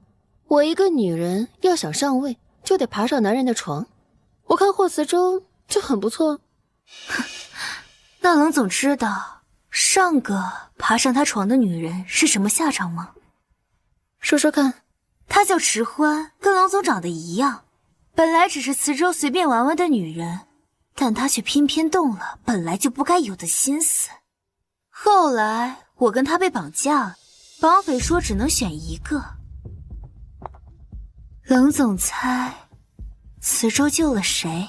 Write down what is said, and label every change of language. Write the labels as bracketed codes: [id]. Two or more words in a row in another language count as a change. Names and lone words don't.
[zh] 我一個女人要想上位，就得爬上男人的床。我看霍慈舟就很不錯。那冷總知道上个爬上他床的女人是什麼下場嗎？說說看。她叫池歡，跟冷總長得一樣。本來只是慈舟隨便玩玩的女人，但她卻偏偏動了本來就不該有的心思。後來我跟她被綁架了，綁匪說只能選一個。冷總猜慈舟救了誰？